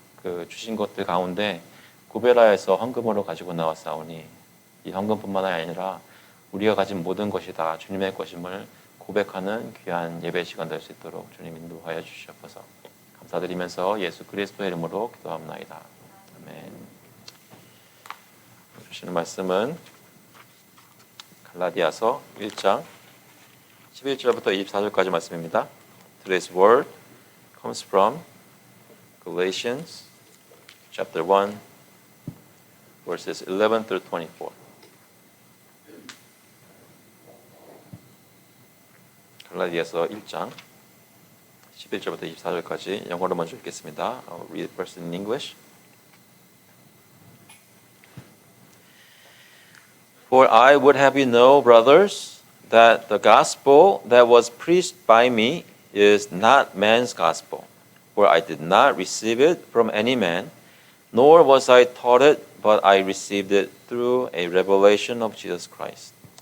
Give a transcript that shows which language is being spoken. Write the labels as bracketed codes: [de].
[ko] 그 주신 것들 가운데 구베라에서 헌금으로 가지고 나왔사오니 이 헌금뿐만 아니라 우리가 가진 모든 것이 다 주님의 것임을 고백하는 귀한 예배 시간 될 수 있도록 주님 인도하여 주시옵소서. 감사드리면서 예수 그리스도의 이름으로 기도합나이다. 아멘. 주시는 말씀은 갈라디아서 1장 11절부터 24절까지 말씀입니다. [en] Today's word comes from Galatians chapter 1 verses 11 through 24. [ko] 갈라디아서 1장 11절부터 24절까지 영어로 먼저 읽겠습니다. [en] I'll read it first in English. For I would have you know, brothers, that the gospel that was preached by me is not man's gospel. For I did not receive it from any man, nor was I taught it, but I received it through a revelation of Jesus Christ.